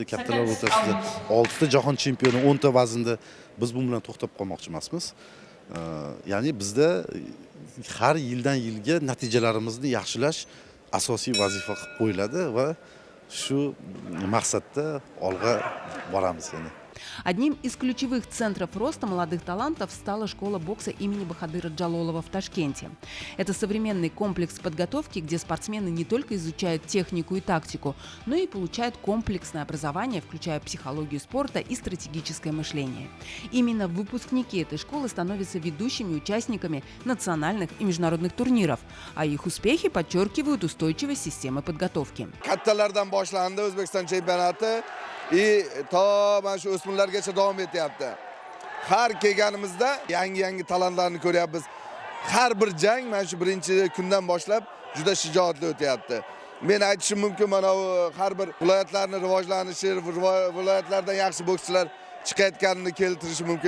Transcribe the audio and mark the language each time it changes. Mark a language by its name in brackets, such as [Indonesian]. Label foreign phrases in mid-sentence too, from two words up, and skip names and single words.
[Uzbek] Kattalar o'rtasida 6 ta jahon chempioni, 10 ta vaznda biz bu bilan to'xtab qolmoqchi emasmiz. Ya'ni bizda har yildan yilga natijalarimizni yaxshilash asosiy vazifa qilib qo'yiladi va shu maqsadda olg'a boramiz yana. [Russian] Одним из ключевых центров роста молодых талантов стала школа бокса имени Бахадыра Джалолова в Ташкенте. Это современный комплекс подготовки, где спортсмены не только изучают технику и тактику, но и получают комплексное образование, включая психологию спорта и стратегическое мышление. Именно выпускники этой школы становятся ведущими участниками национальных и международных турниров, а их успехи подчеркивают устойчивость системы подготовки. [Uzbek] Kattalardan boshlandi O'zbekiston chempionati to mana shu o'smirlargacha davom etyapti. Har kelganimizda yangi talantlarni ko'ryapmiz. Har bir jang mana shu birinchi kundan boshlab juda shijoatli o'tyapti. Men aytishim mumkin, mana har bir viloyatlarning rivojlanishi, viloyatlardan yaxshi bokschilar chiqayotganini keltirish mumkin.